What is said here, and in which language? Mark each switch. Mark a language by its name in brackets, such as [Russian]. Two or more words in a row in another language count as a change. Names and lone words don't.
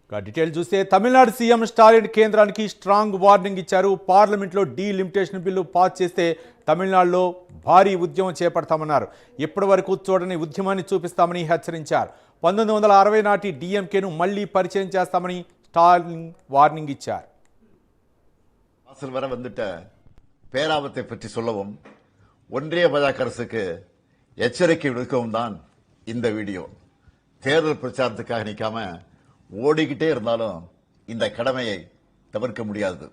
[Telugu] డీటెయిల్ చూస్తే తమిళనాడు సీఎం స్టాలిన్ కేంద్రానికి [English] strong warning [Telugu] ఇచ్చారు. పార్లమెంట్లో [English] delimitation bill [Telugu] పాస్ చేస్తే తమిళనాడులో భారీ ఉద్యమం చేపడతామన్నారు. ఇప్పటి వరకు చూడని ఉద్యమాన్ని చూపిస్తామని హెచ్చరించారు. 1960 నాటి డిఎంకేను మళ్లీ పరిచయం చేస్తామని స్టాలిన్ వార్నింగ్ ఇచ్చాர். [Tamil] வாசல் வர வந்துட்ட பேராபத்தை பற்றி சொல்லவும் ஒன்றிய பாஜக அரசுக்கு எச்சரிக்கை விடுக்கவும் தான் இந்த வீடியோ. தேர்தல் பிரச்சாரத்துக்காக நிற்காம ஓடிக்கிட்டே இருந்தாலும் இந்த கடமையை தவிர்க்க முடியாது.